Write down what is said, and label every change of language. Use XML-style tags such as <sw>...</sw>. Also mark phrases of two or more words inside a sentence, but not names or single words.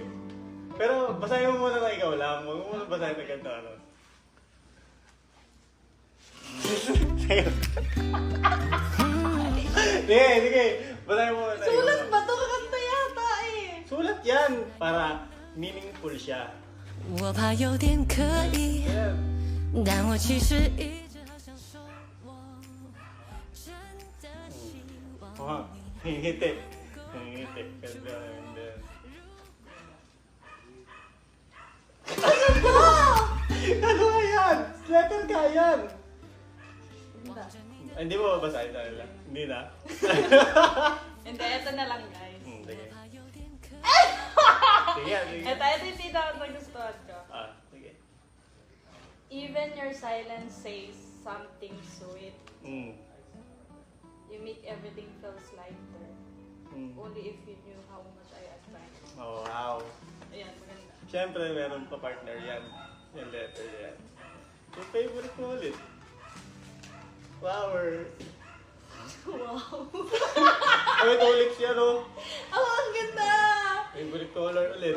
<tl>Pero basahin mo muna na ikaw lang. Huwag mo muna basahin na ganito ano. Sige. Basahin mo muna. Sulat ba ito? Kakanta yata eh. Sulat yan. Para meaningful siya.</tl> <zh>我怕有点刻意，</zh> <tl>Ayan.</tl> <zh>但我其实一直好想说，我真的希望</zh> <tl>Oh, hingiti. Ganda. Ano nga yan? Letter ka yan. Ay, hindi mo babasahin sa nila. Hindi na. Hindi, ito na lang guys. Sige. Sige. Ito yung tita ko nagustuhan ko. Sige.</tl> <en>Even your silence says something sweet. You make everything feels lighter. Only if you knew how much I admire.</en> <tl>Oh, wow. Ayan, maganda. Siyempre, meron pa partner yan. Yung letter yan. Yung favorite mo ulit. Flowers. Wow. Ay, tulips yan, oh. Oh, ang ganda!</tl> <en>Favorite color</en> <tl>ulit.</tl>